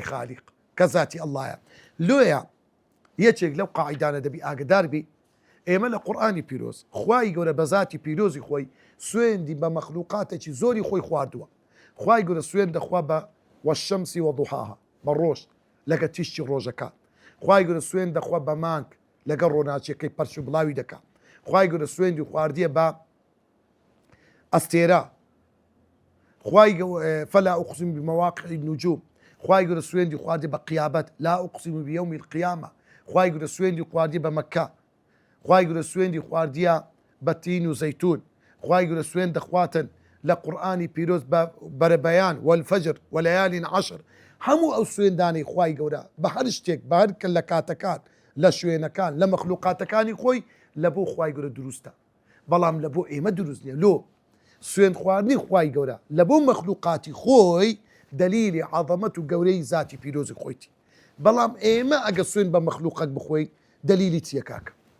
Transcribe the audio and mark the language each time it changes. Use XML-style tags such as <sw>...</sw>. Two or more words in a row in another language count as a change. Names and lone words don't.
<ckb>خالیق کە زاتی ئەڵڵایە لۆیە یەکێک لەو قاعیدانە دەبی ئاگدار بی ئێمە لە قورئانی پیرۆز خوای گەورە بە زاتی پیرۆزی خۆی سوێندی بە مەخلوقاتێکی زۆری خۆی خواردووە خوای گەورە سوێن دەخوا بە</ckb> <ar>وەشەمسی وەضوحاها</ar> <ckb>بە ڕۆژ لەگە تیشتی ڕۆژەکە خوای گەورە سوێن دەخوا بە مانگ لەگە ڕۆناچیەکەی پەرچ و بڵاوی دەکات خوای گەورە سوێندی خواردیە بە ئەستێرە خوای</ckb> <ar>فلا أقسم بمواقع النجوم</ar> <ckb>خوای گەورە سوێندی خواردی بە قیامەت</ckb> <ar>لا أقسم بيوم القيامة</ar> <ckb>خوای گەورە سوێندی خواردی بە مەکە خوای گەورە سوێندی خواردیە بە تین و زەیتون خوای گەورە سوێن دەخواتن لە قورئانی پیرۆز بەرەبەیان</ckb> <ar>والفجر وليال عشر</ar> <ckb>هەموو ئەو سوێندانەی خوای گەورە بە هەر شتێک بە هەر لە کاتەکان لە شوێنەکان لە مەخلوقاتەکانی خۆی لە بۆ خوای گەورە دروستە بەڵام لە بۆ ئێمە دروست نییە لۆ سوێن خواردنی خوای گەورە لە بۆ مەخلوقاتی خۆی دلیلی عەظەمەت و گەورەی زاتی پیرۆزی خۆیتی بەڵام ئێمە ئەگە سوێن بە مەخلوقات بخۆین دلیلی چییە کاکە</ckb>